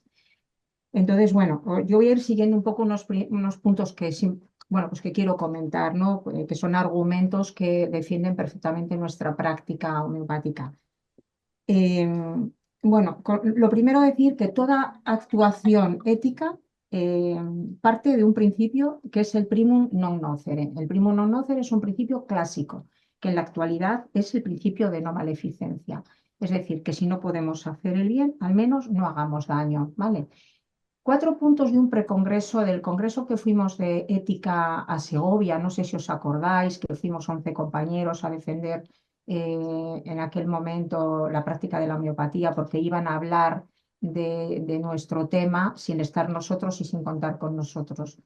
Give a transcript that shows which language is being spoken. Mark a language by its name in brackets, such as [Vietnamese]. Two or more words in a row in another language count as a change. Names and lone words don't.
[Spanish] Entonces, bueno, yo voy a ir siguiendo un poco unos puntos que, bueno, pues que quiero comentar, ¿no? Que son argumentos que defienden perfectamente nuestra práctica homeopática. Bueno, lo primero decir que toda actuación ética parte de un principio que es el [Latin] primum non nocere. [Spanish] El [Latin] primum non nocere [Spanish] es un principio clásico, que en la actualidad es el principio de no maleficencia. Es decir, que si no podemos hacer el bien, al menos no hagamos daño, ¿vale? 4 puntos de un precongreso, del congreso que fuimos de ética a Segovia, no sé si os acordáis, que fuimos 11 compañeros a defender en aquel momento la práctica de la homeopatía, porque iban a hablar de nuestro tema sin estar nosotros y sin contar con nosotros.